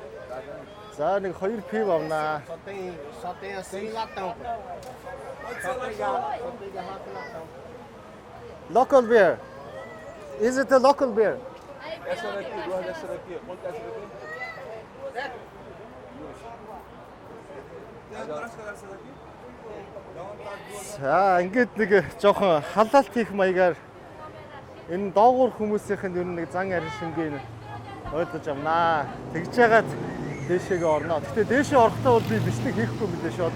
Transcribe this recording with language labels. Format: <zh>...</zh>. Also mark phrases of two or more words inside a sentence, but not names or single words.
<mn>За нэг 2 пив авнаа.</mn> <pt>Só tem assim e latão. Só pegar garrafa e latão.</pt> <en>Local beer. Is it a local beer?</en> <pt>Essa daqui, duas dessa daqui. Quanto é essa daqui?</pt> <mn>За ингээд нэг жоохон халаалт хийх маягаар энэ доогуур хүмүүсийнх нь ер нь нэг зан арин шингийг ойлгож авнаа. Тэгж яагаад дээшээгээ орно. Гэхдээ дээшээ орохдоо бол би бичлэг хийхгүй мөлий шүү.</mn>